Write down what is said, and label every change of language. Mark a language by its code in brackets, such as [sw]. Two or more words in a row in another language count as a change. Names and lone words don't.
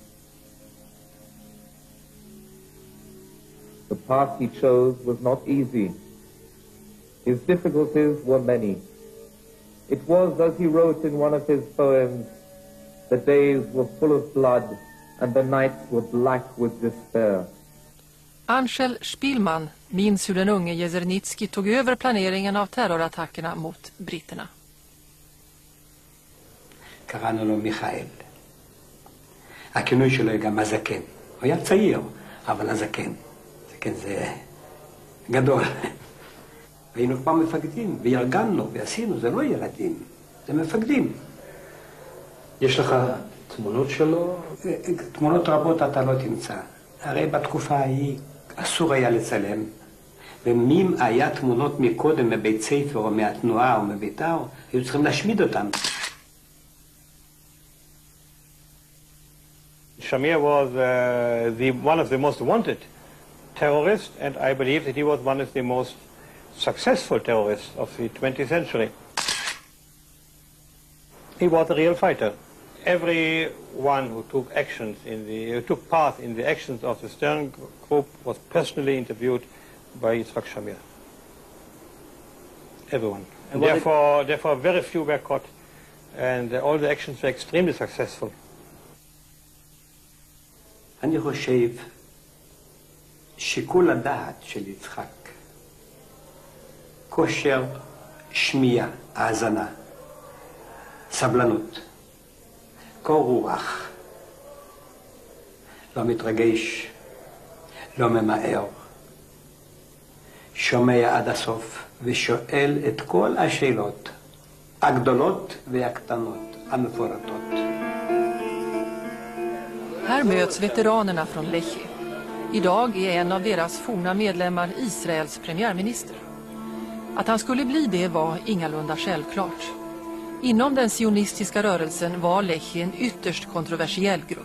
[en] The path he chose was not easy. His difficulties were many. It was, as he wrote in one of his poems, the days were full of blood and the nights were black with despair. [sv] Angel Spielman minns hur den unge Jezernitski tog över planeringen av terrorattackerna mot britterna. [he] קראנו לו מיכאל. הכינוי שלו גם הזקן. הוא היה צעיר, אבל הזקן. זקן זה גדול. והיינו פעם מפקדים, וארגנו, ועשינו, זה לא ילדים, זה מפקדים. יש לך תמונות שלו? תמונות רבות אתה לא תמצא. הרי בתקופה ההיא אסור היה לצלם. ומי היה תמונות מקודם מבית ספר או מהתנועה או מביתר, היו צריכים להשמיד אותם. [en] Shamir was one of the most wanted terrorists, and I believe that he was one of the most successful terrorists of the 20th century. He was a real fighter. Everyone who took part in the actions of the Stern group was personally interviewed by Yitzhak Shamir. Everyone. And therefore very few were caught, and all the actions were extremely successful. [he] אני חושב שיקול הדעת של יצחק, כושר שמיעה, האזנה, סבלנות, קור רוח, לא מתרגש, לא ממהר, שומע עד הסוף ושואל את כל השאלות, הגדולות והקטנות, המפורטות. [sv] Här möts veteranerna från Lechi. Idag är en av deras forna medlemmar Israels premiärminister. Att han skulle bli det var ingalunda självklart. Inom den sionistiska rörelsen var Lechi en ytterst kontroversiell grupp.